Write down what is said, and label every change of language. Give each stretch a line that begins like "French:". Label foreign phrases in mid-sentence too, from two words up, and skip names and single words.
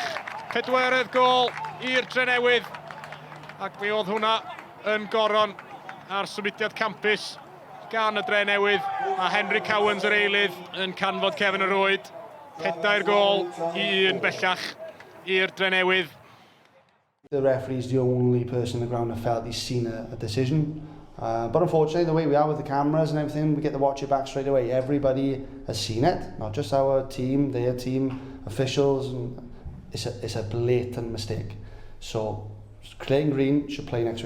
Welsh: Pedwerydd gol i'r Drenewydd. Ac mi oedd hwnna yn goron ar symudiad campus gan y Drenewydd, a Henry Cowens yr eilydd yn canfod cefn y rwyd. 4 gol I 1 bellach i'r Drenewydd.
English: The referee is the only person on the ground that felt he's seen a decision. But unfortunately, the way we are with the cameras and everything, we get to watch it back straight away. Everybody has seen it, not just our team, their team, officials. And it's a blatant mistake. So Clayton Green should play next week.